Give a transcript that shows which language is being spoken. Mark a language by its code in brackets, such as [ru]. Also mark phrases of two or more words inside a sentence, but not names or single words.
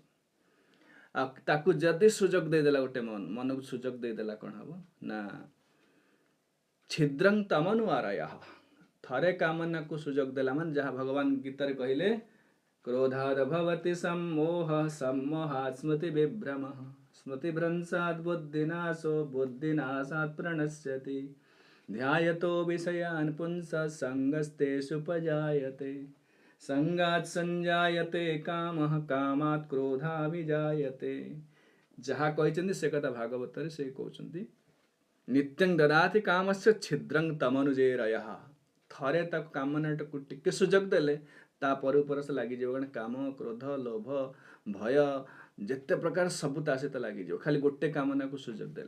[or] ଆଉ ତାକୁ ଯଦି ସୁଯୋଗ ଦେଇଦେଲା, ଗୋଟେ ମନକୁ ସୁଯୋଗ ଦେଇଦେଲା, କ'ଣ ହବ ନା [sa] ଛିଦ୍ରଂ ତମନୁ ଆରୟଃ। [or] ଥରେ କାମନାକୁ ସୁଯୋଗ ଦେଲା ମାନେ, ଯାହା ଭଗବାନ ଗୀତାରେ କହିଲେ, [sa] କ୍ରୋଧାଦ ଭବତି ସମ୍ମୋହ ସମ୍ମୋହାତ୍ ସ୍ମୃତି ବିଭ୍ରମଃ ସ୍ମୃତିଭ୍ରଂଶାତ୍ ବୁଦ୍ଧିନାଶୋ ବୁଦ୍ଧିନାଶାତ୍ ପ୍रणश्यति ଧ୍ୟାୟतो विषयान् पुंसः संगस्तेषुपजायते संगात् संजायते कामः कामात् क्रोधाभिजायते। [or] ଯାହା କହିଛନ୍ତି ସେ କଥା ଭାଗବତରେ ସେ କହୁଛନ୍ତି, [sa] ନିତ୍ୟଂ ଦଦାତି କାମସ୍ୟ ଛିଦ୍ରଂ ତମନୁଜେରୟଃ। [or] ଥରେ ତାକୁ କାମନାଟାକୁ ଟିକେ ସୁଯୋଗ ଦେଲେ ତା ଉପରେ ସେ ଲାଗିଯିବ। କାରଣ କାମ, କ୍ରୋଧ, ଲୋଭ, ଭୟ ଯେତେ ପ୍ରକାର ସବୁ ତା ସହିତ ଲାଗିଯିବ, ଖାଲି ଗୋଟେ କାମନାକୁ ସୁଯୋଗ ଦେଲେ।